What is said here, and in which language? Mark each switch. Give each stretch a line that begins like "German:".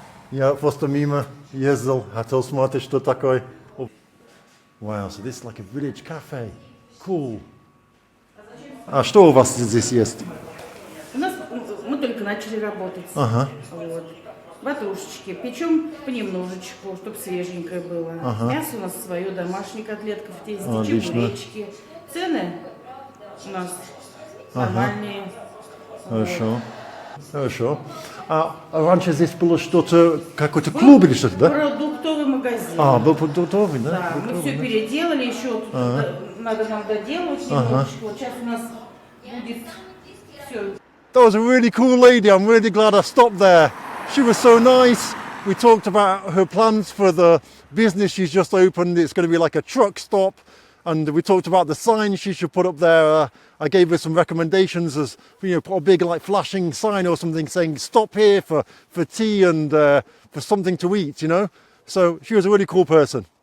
Russian: Я просто мимо ездил, хотел смотреть, что такое.
English: Wow, so this is like a village cafe. Cool.
Russian: А что у вас здесь есть? У нас мы только начали работать. Ага. Вот. Ватрушечки. Печем понемножечку, чтобы свеженькое было. Ага. Мясо у нас свое, домашняя котлетка в тесте, Отлично. чебуречки. Цены у нас нормальные. Хорошо. Хорошо. А раньше здесь было что-то, какой-то клуб или что-то, да? Продуктовый магазин. А, был продуктовый, да? Да, мы все переделали, еще надо нам доделать немножечко. Вот сейчас у нас будет все.
English: That was a really cool lady. I'm really glad I stopped there. She was so nice. We talked about her plans for the business she's just opened. It's going to be like a truck stop. And we talked about the sign she should put up there. I gave her some recommendations as, put a big like flashing sign or something saying stop here for tea and for something to eat, So she was a really cool person.